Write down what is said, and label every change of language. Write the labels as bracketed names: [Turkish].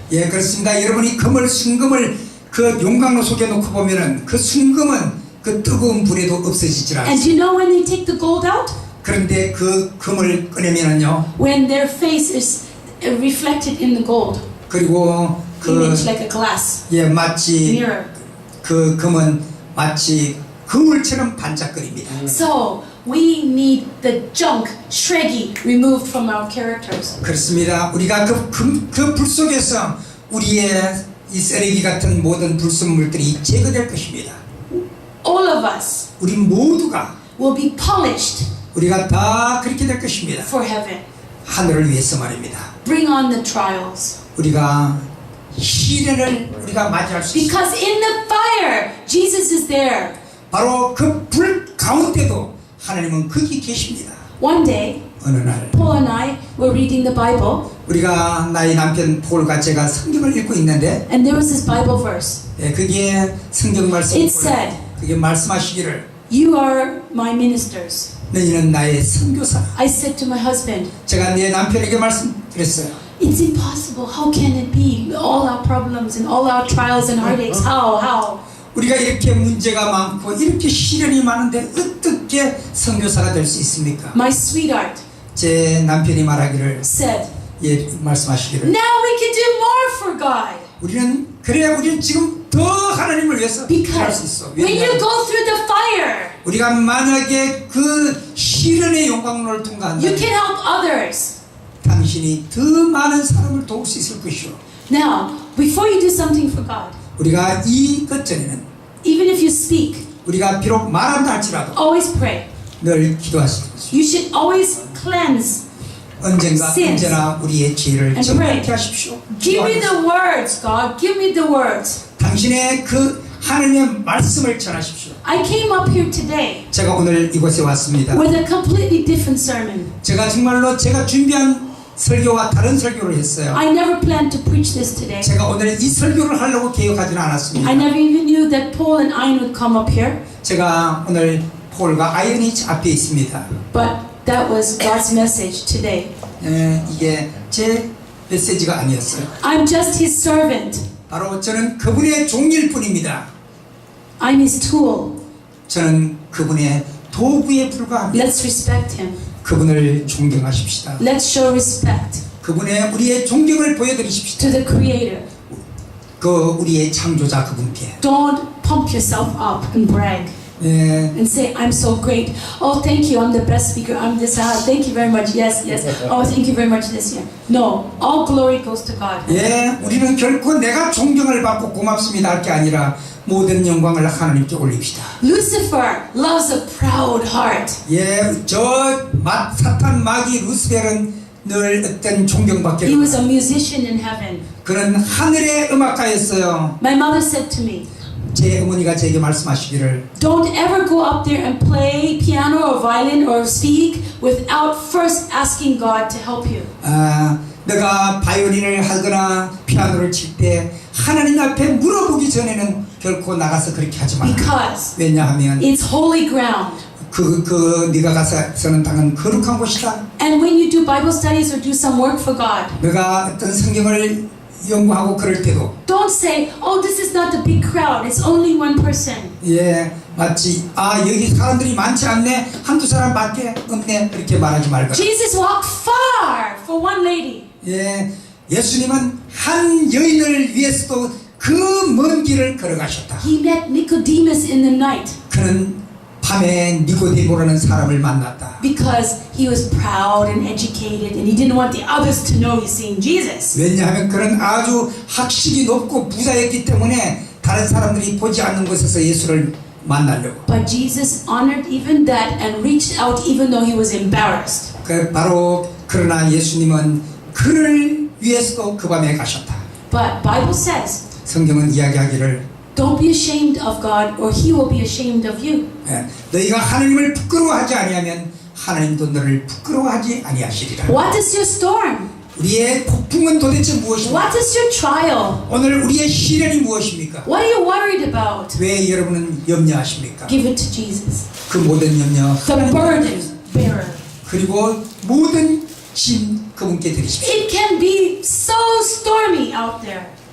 [Korean] 예, 그렇습니다. 여러분이 금을 순금을 그 용광로 속에 놓고 보면은 그 순금은 그 뜨거운 불에도 없어지질 [English] And [Korean] 않습니다. [English] do you know when they take the gold out? [Korean] 그런데 그 금을 꺼내면은요, [English] When their face is reflected in the gold. [Korean] 그리고 그 [English] Image like a glass [Korean] 예, 마치 [English] mirror. [Korean] 그 금은 마치 거울처럼 반짝거립니다. [English] So we need the junk, shreggy, removed from our characters. [Korean] 그렇습니다. 우리가 그 불 속에서 우리의 이 쓰레기 같은 모든 불순물들이 제거될 것입니다. [English] All of us [Korean] 우리 모두가 [English] will be polished [Korean] 우리가 다 그렇게 될 것입니다. [English] for heaven. [Korean] 하늘을 위해서 말입니다. [English] Bring on the trials. [Korean] 우리가 시련을 우리가 맞이할 수 있습니다. [English] Because in the fire, Jesus is there. [Korean] 바로 그 불 가운데도 하나님은 거기 계십니다. [English] One day, [Korean] 어느 날 [English] Paul and I were reading the Bible, [Korean] 우리가 나의 남편 폴과 제가 성경을 읽고 있는데 [English] and there was this Bible verse. [Korean] 예, 그게 성경 말씀이 [English] It said, [Korean] 그게 말씀하시기를 [English] "You are my ministers." [Korean] 너희는 나의 선교사. [English] I said to my husband, [Korean] 제가 내 남편에게 말씀드렸어요. [English] "It's impossible. How can it be? All our problems and all our trials and heartaches. How? [Korean] 우리가 이렇게 문제가 많고 이렇게 시련이 많은데 어떻게 선교사가 될 수 있습니까? [English] My sweetheart [Korean] 제 남편이 말하기를 [English] said, [Korean] 예, 말씀하시기를 [English] "Now we can do more for God." [Korean] 우리는 지금 더 하나님을 위해서 할 수 있어. [English] Because when you [Korean] 왜냐하면 [English] go through the fire, [Korean] 우리가 만약에 그 시련의 용광로를 [English] you [Korean] 통과한다면 [English] can help others. [Korean] 당신이 더 많은 사람을 도울 수 있을 것이오. [English] Now, before you do something for God, [Korean] 우리가 이것 전에는 [English] even if you speak, [Korean] 우리가 비록 말한다 할지라도 [English] always pray. [Korean] 늘 기도하시고 [English] You should always cleanse. [Korean] 언제나 우리의 죄를 [English] And [Korean] 정확히 [English] pray. [Korean] 하십시오. [English] Give me the words, God. Give me the words. [Korean] 당신의 그 하나님의 말씀을 전하십시오. [English] I came up here today [Korean] 제가 오늘 이곳에 왔습니다. [English] with a completely different sermon. [Korean] 제가 정말로 제가 준비한 설교와 다른 설교를 했어요. [English] I never planned to preach this today. [Korean] 제가 오늘 이 설교를 하려고 계획하지는 않았습니다. [English] I never even knew that Paul and Ian would come up here. [Korean] 제가 오늘 폴과 아이언이 앞에 있습니다. [English] But that was God's message today. [Korean] 이게 제 메시지가 아니었어요. [English] I'm just his servant. [Korean] 바로 저는 그분의 종일 뿐입니다. [English] I'm his tool. [Korean] 저는 그분의 도구에 불과합니다. [English] Let's respect him. [Korean] 그분을 존경하십시다. [English] Let's show respect [Korean] 그분의 우리의 존경을 보여드리십시다. [English] to the Creator. [Korean] 그 우리의 창조자 그분께. [English] Don't pump yourself up and brag and say, I'm so great. Oh, thank you. I'm the best speaker. I'm this. Thank you very much. Yes. Oh, thank you very much this year. No. All glory goes to God. [Korean] 예, 우리는 결코 내가 존경을 받고 고맙습니다 할 게 아니라 모든 영광을 하나님께 올립시다. [English] Lucifer loves a proud heart. [Korean] 예, 사탄 마귀 루스벨은 늘 어떤 존경받게 [English] He was a musician in heaven. [Korean] 그는 하늘의 음악가였어요. [English] My mother said to me, [Korean] 제 어머니가 제게 말씀하시기를 [English] don't ever go up there and play piano or violin or speak without first asking God to help you. [Korean] 내가 바이올린을 하거나 피아노를 칠 때 하나님 앞에 물어보기 전에는 결코 나가서 그렇게 하지 마라. [English] Because [Korean] 왜냐하면 [English] it's holy ground. [Korean] 네가 가서는 당은 거룩한 곳이다. [English] And when you do Bible studies or do some work for God, [Korean] 내가 어떤 성경을 연구하고 그럴 때도 [English] don't say, oh, this is not the big crowd. It's only one person. [Korean] 예, 마치 여기 사람들이 많지 않네. 한두 사람밖에 없네. 그렇게 말하지 말고. [English] Jesus walked far for one lady. [Korean] 예, 예수님은 한 여인을 위해서도 그 먼 길을 걸어가셨다. [English] He met Nicodemus in the night [Korean] 그는 밤에 니고데모라는 사람을 만났다. [English] because he was proud and educated and he didn't want the others to know he's seeing Jesus. [Korean] 왜냐하면 그는 아주 학식이 높고 부자였기 때문에 다른 사람들이 보지 않는 곳에서 예수를 만나려고. [English] But Jesus honored even that and reached out even though he was embarrassed. [Korean] 그러나 예수님은 그를 위해서도 그 밤에 가셨다. [English] But Bible says, [Korean] 성경은 이야기하기를 [English] don't be ashamed of God or he will be ashamed of you. [Korean] 너희가 하나님을 부끄러워하지 아니하면 하나님도 너를 부끄러워하지 아니하시리라. [English] What is your storm? [Korean] 우리의 폭풍은 도대체 무엇입니까? [English] What is your trial? [Korean] 오늘 우리의 시련이 무엇입니까? [English] What are you worried about? [Korean] 왜 여러분은 염려하십니까? [English] Give it to Jesus. [Korean] 그 모든 염려 [English] The burden bearer. [Korean] 그리고 모든 짐 그분께 드리십시오. [English] It can be so stormy out there.